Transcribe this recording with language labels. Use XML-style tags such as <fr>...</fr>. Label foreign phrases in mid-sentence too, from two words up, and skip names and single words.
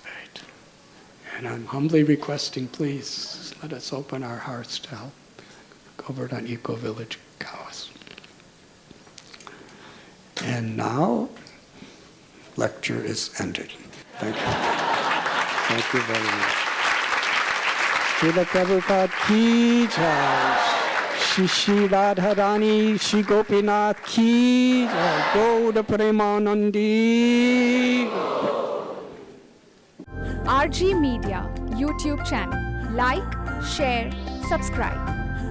<en>And I'm humbly requesting, please, let us open our hearts to help Govardhan Eco Village cows. And now, lecture is ended. Thank you. Thank you very much. Srila Prabhupada</en> <hi>की जय. श्री राधारानी, श्री गोपीनाथ की जय.</hi> <bn>গৌড় প্রেমানন্দী.</bn> <en>RG Media YouTube channel. Like, share, subscribe.</en>